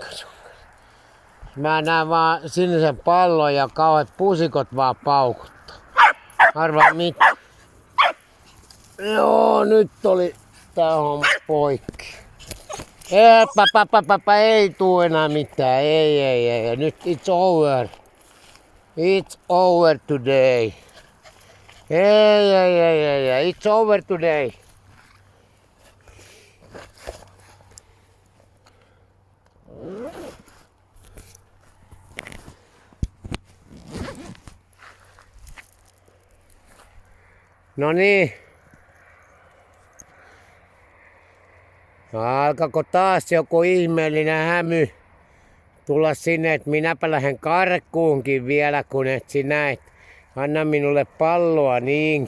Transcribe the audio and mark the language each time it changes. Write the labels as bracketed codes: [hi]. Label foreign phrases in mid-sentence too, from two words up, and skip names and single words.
[fi] Mä näen vaan sinisen pallon ja kauheat pusikot vaan paukuttaa. Arvaa mitä. Joo, nyt oli tää homma poikki. Ei tuu enää mitään. Ei. [en] Nyt it's over. It's over today. Ei. It's over today. [fi] No niin. Alkako taas joku ihmeellinen hämy tulla sinne, että minäpä lähden karkuunkin vielä, kun et sinä et anna minulle palloa niinkö.